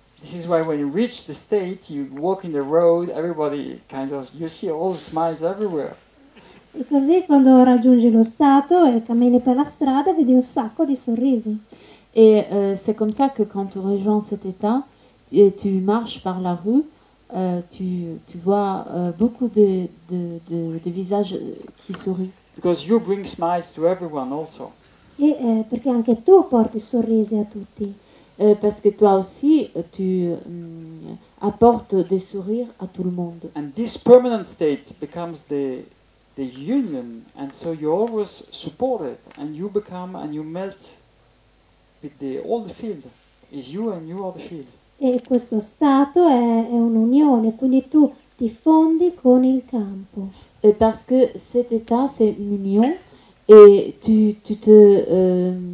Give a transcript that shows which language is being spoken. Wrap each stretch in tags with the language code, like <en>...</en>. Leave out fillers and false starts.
<en>This is why when you reach the state, you walk in the road, everybody kind of, you see all smiles everywhere.</en> <it>E così quando raggiungi lo stato e cammini per la strada vedi un sacco di sorrisi.</it> <fr>Et c'est comme ça que quand tu rejoins cet état, tu marches par la rue, tu vois beaucoup de visages qui sourient.</fr> <en>Because you bring smiles to everyone also.</en> <it>E perché anche tu porti sorrisi a tutti.</it> <fr>Parce que toi aussi, tu apportes des sourires à tout le monde.</fr> <en>And this permanent state becomes the union, and so you're always supported, and you become and you melt with all the field. Is you and you are the field.</en> <it>E questo stato è un'unione, quindi tu ti fondi con il campo.</it> <fr>Parce que cet état, c'est une union, et tu te...</fr>